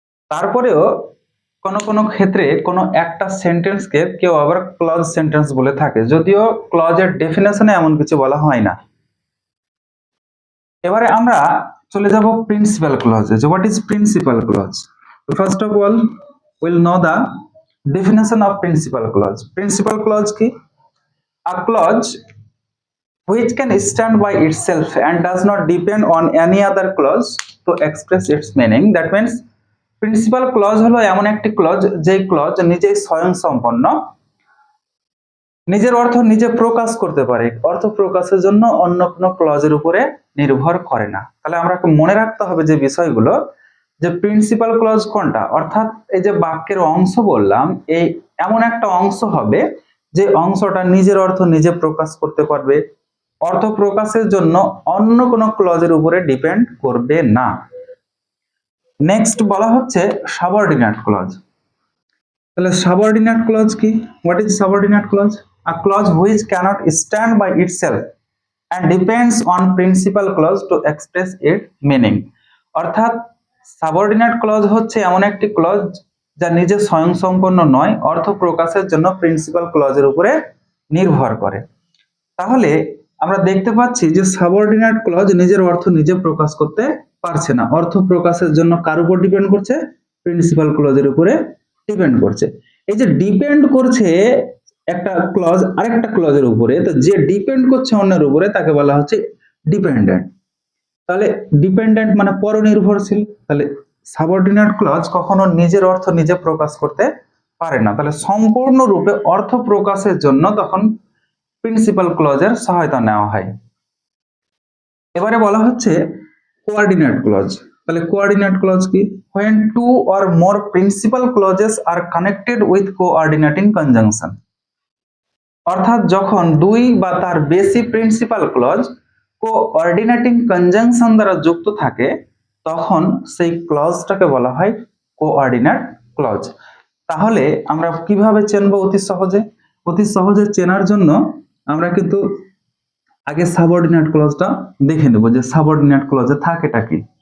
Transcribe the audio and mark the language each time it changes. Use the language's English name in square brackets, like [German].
[Bangla] তারপরেও কোন কোন ক্ষেত্রে কোনো একটা সেন্টেন্সকে কেউ আবার ক্লজ সেন্টেন্স বলে থাকে, যদিও ক্লজের ডেফিনেশনে এমন কিছু বলা হয় না। এবারে আমরা চলে যাব প্রিন্সিপাল ক্লজে। যে [English] What is principal clause? First of all will know the definition of principal clause. [Bangla] Principal clause কি? [English] A clause which can stand by itself and does not depend on any other clause to express its meaning. That means [Bangla] principal clause হলো এমন একটি clause যেই clause নিজেই স্বয়ংসম্পন্ন, নিজের অর্থ নিজে প্রকাশ করতে পারে, অর্থ প্রকাশের জন্য অন্য কোনো ক্লজের উপরে নির্ভর করে না। তাহলে আমরা মনে রাখতে হবে যে বিষয়গুলো, যে প্রিন্সিপাল ক্লজ কোনটা, অর্থাৎ এই যে বাক্যের অংশ বললাম, এই এমন একটা অংশ হবে যে অংশটা নিজের অর্থ নিজে প্রকাশ করতে পারবে, অর্থ প্রকাশের জন্য অন্য কোনো ক্লজের উপরে ডিপেন্ড করবে না। নেক্সট বলা হচ্ছে সাবঅর্ডিনেট ক্লজ। তাহলে সাবঅর্ডিনেট ক্লজ কি? [English] What is subordinate clause? A clause which cannot stand by itself and depends on principal clause to express its meaning. [Bangla] অর্থাৎ সাবঅর্ডিনেট ক্লজ হচ্ছে এমন একটি ক্লজ যা নিজে স্বয়ংসম্পন্ন নয়, অর্থ প্রকাশের জন্য প্রিন্সিপাল ক্লজের উপরে নির্ভর করে। তাহলে আমরা দেখতে পাচ্ছি যে সাবঅর্ডিনেট ক্লজ নিজের অর্থ নিজে প্রকাশ করতে পারছে না, অর্থ প্রকাশের জন্য কার উপর ডিপেন্ড করছে? প্রিন্সিপাল ক্লজের উপরে ডিপেন্ড করছে। এই যে ডিপেন্ড করছে একটা ক্লজ আরেকটা ক্লজের উপরে, তো যে ডিপেন্ড করছে অন্যের উপরে তাকে বলা হচ্ছে ডিপেন্ডেন্ট। তাহলে ডিপেন্ডেন্ট মানে পরনির্ভরশীল। তাহলে সাবঅর্ডিনেট ক্লজ কখনো নিজের অর্থ নিজে প্রকাশ করতে পারে না, তাহলে সম্পূর্ণরূপে অর্থ প্রকাশের জন্য তখন প্রিন্সিপাল ক্লজের সহায়তা নেওয়া হয়। এবারে বলা হচ্ছে কোঅর্ডিনেট ক্লজ। তাহলে কোঅর্ডিনেট ক্লজ কি? [English] when two or more principal clauses are connected with coordinating conjunction। [Bangla] অর্থাৎ যখন দুই বা তার বেশি প্রিন্সিপাল ক্লজ কোঅর্ডিনেটিং কনজাংশন দ্বারা যুক্ত থাকে তখন সেই ক্লজটাকে বলা হয় কোঅর্ডিনেট ক্লজ। তাহলে আমরা কিভাবে চিনব অতি সহজে? অতি সহজে চেনার জন্য আমরা কিন্তু আগে সাবঅর্ডিনেট ক্লজটা দেখে নেব যে সাবঅর্ডিনেট ক্লজে থাকেটা কি।